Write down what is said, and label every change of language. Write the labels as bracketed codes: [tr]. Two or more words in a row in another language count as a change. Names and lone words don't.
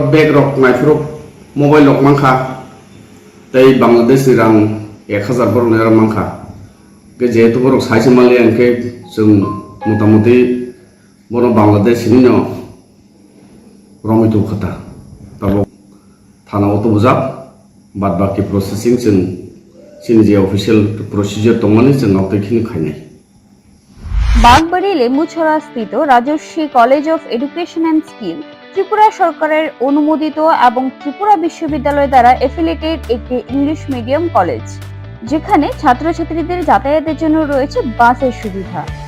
[trp] बेग रक नायफोर मोबाइल रक मांखा ताय बांग्लादेश नि रां 1000 बरनो अरब मांखा के जेहेतु बरक साइसे मालिया के जों मोटामोटी बरनो बांग्लादेश नि न रमितो खता तब थाना अतो बुजाब बाद बाकी प्रोसेसिंग जों सिनजे [en] official procedure [trp] तंगमानि जों आवतखिनि खायनाय [bn] বাগবাড়ি লেম্বুছড়া স্থিত রাজর্ষি কলেজ অফ এডুকেশন অ্যান্ড স্কিল ত্রিপুরা সরকারের অনুমোদিত এবং ত্রিপুরা বিশ্ববিদ্যালয় দ্বারা এফিলিয়েটেড একটি [en] English medium [bn] কলেজ, যেখানে ছাত্রছাত্রীদের যাতায়াতের জন্য রয়েছে বাসের সুবিধা।